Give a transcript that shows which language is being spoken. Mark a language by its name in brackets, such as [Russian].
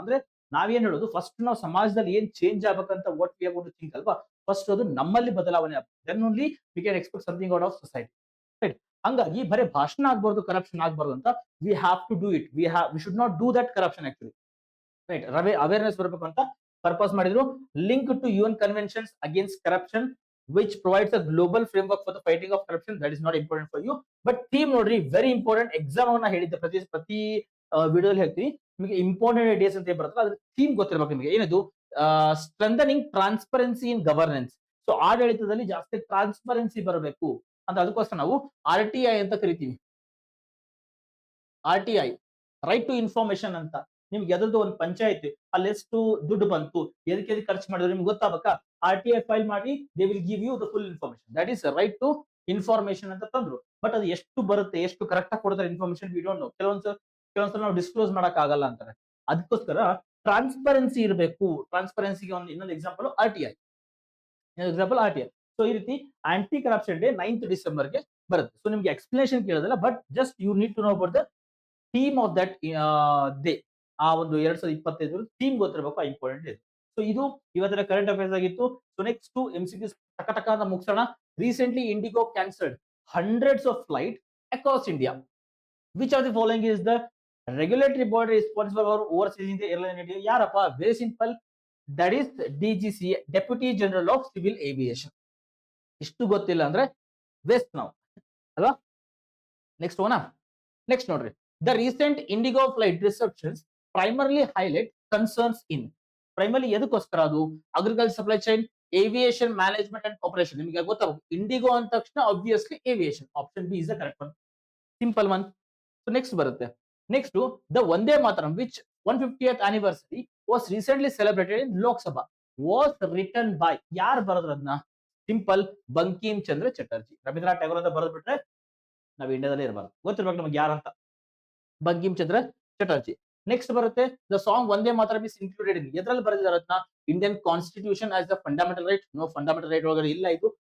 [Kannada] ಅಂದ್ರೆ ನಾವೇನ್ ಹೇಳೋದು, ಫಸ್ಟ್ ನಾವು ಸಮಾಜದಲ್ಲಿ ಏನ್ ಚೇಂಜ್ ಆಗ್ಬೇಕಂತ [English] what we are going to think [Kannada] ಅಲ್ವಾ, ಫಸ್ಟ್ ಅದು ನಮ್ಮಲ್ಲಿ ಬದಲಾವಣೆ ಆಗ್ಬೇಕು. [English] Then only we can expect something out of society, right? [Kannada] ಹಂಗಾಗಿ ಬರೀ ಭಾಷಣ ಆಗ್ಬಾರ್ದು, ಕರಪ್ಷನ್ ಆಗ್ಬಾರ್ದು ಅಂತ [English] We have to do it. We should not do that corruption actually, right? [Kannada] Awareness ಬರಬೇಕು ಅಂತ ಪರ್ಪಸ್ ಮಾಡಿದ್ರು. [English] Link to UN conventions against corruption which provides a global framework for the fighting of corruption. That is not important for you, but theme ನೋಡ್ರಿ very important. [Kannada] Exam ಅನ್ನ ಹೇಳಿದ್ದೆ, ಪ್ರತಿ ವಿಡಿಯೋದಲ್ಲಿ ಹೇಳ್ತೀನಿ ನಿಮಗೆ ಇಂಪಾರ್ಟೆಂಟ್ ಡೇಸ್ ಅಂತ ಬರುತ್ತೆ, ಅದ್ರ ಥೀಮ್ ಗೊತ್ತಿರಬೇಕು ನಿಮಗೆ. ಏನದು? [English] Strengthening transparency in governance. [Kannada] ಸೊ ಆಡಳಿತದಲ್ಲಿ ಜಾಸ್ತಿ ಟ್ರಾನ್ಸ್ಪರೆನ್ಸಿ ಬರಬೇಕು ಅಂತ, ಅದಕ್ಕೋಸ್ಕರ ನಾವು RTI ಅಂತ ಕರಿತೀವಿ. RTI, ರೈಟ್ ಟು ಇನ್ಫಾರ್ಮೇಶನ್ ಅಂತ. ನಿಮ್ಗೆ ಯಾವ್ದು ಒಂದು ಪಂಚಾಯತ್ ಅಲ್ಲಿ ಎಷ್ಟು ದುಡ್ಡು ಬಂತು, ಎದಕ್ಕೆ ಖರ್ಚು ಮಾಡಿದ್ರು ನಿಮ್ಗೆ ಗೊತ್ತಾಗಬೇಕಾ? [English] RTI [Kannada] ಫೈಲ್ ಮಾಡಿ, [English] They will give you the full information. That is right to information [Kannada] ಅಂತ ತಂದ್ರು. ಬಟ್ ಅದು ಎಷ್ಟು ಬರುತ್ತೆ, ಎಷ್ಟು ಕರೆಕ್ಟ್ ಆಗಿ ಕೊಡ್ತಾರೆ ಇನ್ಫಾರ್ಮೇಶನ್, [English] We don't know. [Kannada] ಕೆಲವೊಂದ್ಸಲ ನಾವು ಡಿಸ್ಕ್ಲೋಸ್ ಮಾಡಕ್ ಆಗಲ್ಲ ಅಂತಾರೆ. ಅದಕ್ಕೋಸ್ಕರ ಟ್ರಾನ್ಸ್ಪರೆನ್ಸಿ ಇರಬೇಕು. ಟ್ರಾನ್ಸ್ಪರೆನ್ಸಿಗೆ ಒಂದು ಇನ್ನೊಂದು ಎಕ್ಸಾಂಪಲ್ RTI. ಸೊ ಈ ರೀತಿ ಆಂಟಿ ಕರಪ್ಷನ್ ಡೇ 9th ಡಿಸೆಂಬರ್ಗೆ ಬರುತ್ತೆ. ಸೊ ನಿಮ್ಗೆ ಎಕ್ಸ್ಪ್ಲನೇಷನ್ ಕೇಳೋದಿಲ್ಲ, [English] But just you need to know about the theme of that day. [Kannada] ಆ ಒಂದು 2025 ಥೀಮ್ ಗೊತ್ತಿರಬೇಕು, ಇಂಪಾರ್ಟೆಂಟ್ ಇದೆ. ಸೊ ಇದು ಇವತ್ತಿನ ಕರೆಂಟ್ ಅಫೇರ್ಸ್ ಆಗಿತ್ತು. ಸೊ ನೆಕ್ಸ್ಟ್ MCQs ಟಕ ಟಕ ಅಂತ ಮುಗಿಸೋಣ. [English] Recently IndiGo cancelled hundreds of flight across India. Which of the following is the regulatory body responsible for overseeing the airline in India? [Kannada] ಯಾರಪ್ಪ? [English] Very simple, that is DGCA, deputy general of civil aviation. [Kannada] ಇಷ್ಟು ಗೊತ್ತಿಲ್ಲ ಅಂದ್ರೆ waste ನಾವು, ಅಲ್ವಾ? Next ಹೋಗೋಣ. [English] Next ನೋಡ್ರಿ, the recent IndiGo flight deceptions primarily highlight concerns in. Primarily [Kannada] ಎದಕ್ಕೋಸ್ಕರ? [English] ಅದು agriculture supply chain, aviation management and operation. [Kannada] ನಿಮಗೆ ಗೊತ್ತಾಗಬೇಕು, ಇಂಡಿಗೋ ಅಂದ ತಕ್ಷಣ obviously aviation. [English] Option B is the correct one, simple one. So next [Kannada] ಬರುತ್ತೆ. [English] Next the Vande Mataram which 150th anniversary was recently celebrated in Lok Sabha was written by. [Kannada] ಯಾರು ಬರೆದ್ರು ಅದನ್ನ? Simple, Bankim Chandra Chatterjee. Ravindranath Tagore ಅಂತ ಬರೆದು ಬಿಟ್ರೆ ನಾವು ಇಂಡಿಯಾದಲ್ಲೇ ಇರಬಾರ್ದು, ಗೊತ್ತಿರ್ಬೇಕು ನಮಗೆ ಯಾರಂತ. ಬಂಕಿಮ್ ಚಂದ್ರ ಚಟರ್ಜಿ. ನೆಕ್ಸ್ಟ್ ಬರುತ್ತೆ, [English] The song Vande Mataram is included in. [Kannada] ಎದ್ರಲ್ಲಿ ಬರೆದಿದ್ದಾರೆ ಅದನ್ನ? [English] Indian constitution as the fundamental right. No, fundamental right [Kannada] ಒಳಗಡೆ ಇಲ್ಲ ಇದು.